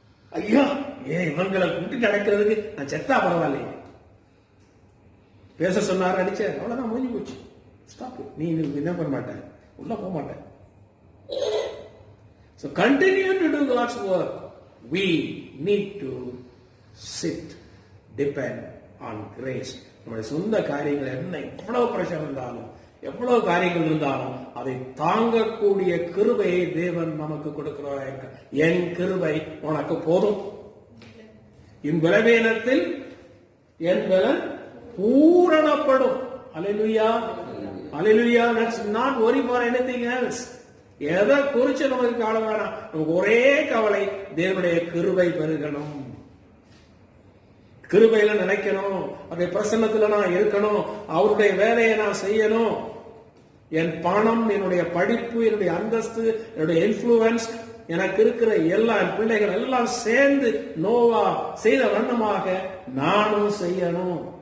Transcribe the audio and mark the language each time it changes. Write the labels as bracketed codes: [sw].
[ta] ஐயா, இவங்களை கூட்டி நடக்கிறதுக்கு நான் செத்தா பரவாயில்லையே. பேச சொன்னார், அடிச்ச, அவ்வளவுதான், முடிஞ்சு போச்சு. ஸ்டாப். நீ என்ன பண்ண மாட்டேன், உள்ள போக மாட்டேன். [en] So continue to do God's work. We need to sit, depend on grace. [ta] நம்முடைய சொந்த காரியங்கள் என்ன எவ்வளவு பிரச்சனை இருந்தாலும், எவ்வளவு காரியங்கள் இருந்தாலும் அதை தாங்கக்கூடிய கிருபையை தேவன் நமக்கு கொடுக்கிறவராக இருக்க. என் கிருபை உனக்கு போதும், என் பலவீனத்தில் என் பலன் பூரணப்படும். அல்லேலூயா, அல்லேலூயா. [en] Let's not worry for anything else. [ta] எதை குறிச்சு நமக்கு கவலை வேணாம். நமக்கு ஒரே கவலை, தேவனுடைய கிருபை பெருகணும், கிருபையில நினைக்கணும், அவருடைய பிரசன்னத்துல நான் இருக்கணும், அவருடைய வேலையை நான் செய்யணும். என் பணம், என்னுடைய படிப்பு, என்னுடைய அந்தஸ்து, என்னுடைய இன்ஃப்ளூயன்ஸ், எனக்கு இருக்கிற எல்லா பிள்ளைகள் எல்லாம் சேர்ந்து நோவா செய்த வண்ணமாக நானும் செய்யணும்.